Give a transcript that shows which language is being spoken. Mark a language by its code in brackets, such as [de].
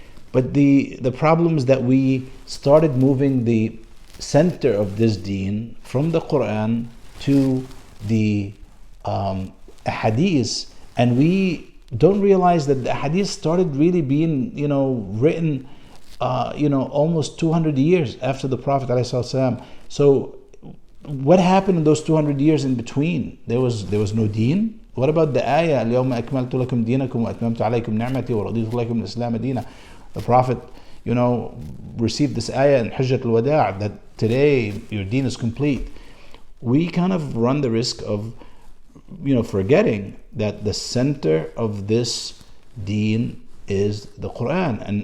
[en] But the problem is that we started moving the center of this deen from the Quran to the hadith, and we don't realize that the hadith started really being written almost 200 years after the Prophet ﷺ. So what happened in those 200 years in between? There was no deen. What about the ayah, [ar] اليوم أكملت لكم دينكم وأتممت عليكم نعمتي ورضيت لكم الإسلام دينا? [en] The Prophet, received this ayah in Hajjat al-Wada' that today your deen is complete. We kind of run the risk of, forgetting that the center of this deen is the Quran.